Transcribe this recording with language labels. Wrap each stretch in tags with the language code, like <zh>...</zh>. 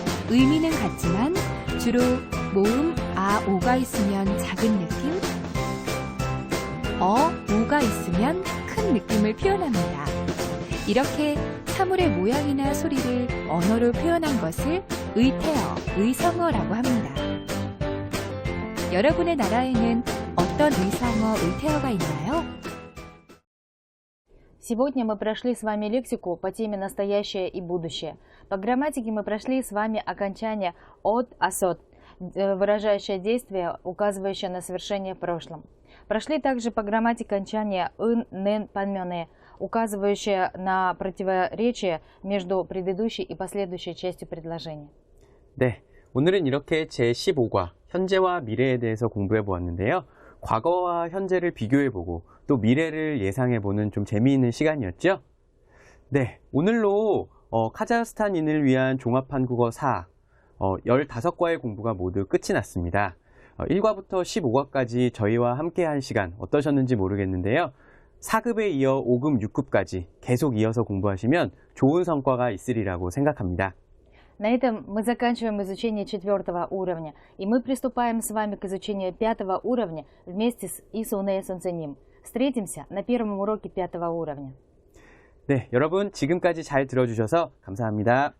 <ko>의미는 같지만 주로 모음 아, 오가 있으면 작은 느낌, 오가 있으면 큰 느낌을 표현합니다. 이렇게 사물의 모양이나 소리를 언어로 표현한 것을 의태어, 의성어라고 합니다. 여러분의 나라에는 어떤 의성어, 의태어가 있나요?</ko> <ru>Сегодня мы прошли с вами лексику по теме «Настоящее и будущее». По грамматике мы прошли с вами окончание «от», «асот», выражающее действие, указывающее на совершение в прошлом. Прошли также по грамматике окончания «ын», «нен», «панмёне», указывающие на противоречие между предыдущей и последующей частью предложения.</ru> <ko>네, 오늘은 이렇게 제15과 현재와 미래에 대해서 공부해 보았는데요. 과거와 현재를 비교해 보고 또 미래를 예상해 보는 좀 재미있는 시간이었죠. 네, 오늘로 카자흐스탄인을 위한 종합한국어 4 15과의 공부가 모두 끝이 났습니다. 1과부터 15과까지 저희와 함께 한 시간 어떠셨는지 모르겠는데요. 4급에 이어 5급, 6급까지 계속 이어서 공부하시면 좋은 성과가 있으리라고 생각합니다.</ko> <ru>На этом мы заканчиваем изучение 4 уровня, и мы приступаем с вами к изучению 5 уровня вместе с Исуне Сонценим. Встретимся на первом уроке 5 уровня.</ru> <ko>네, 여러분 지금까지 잘 들어주셔서 감사합니다.</ko>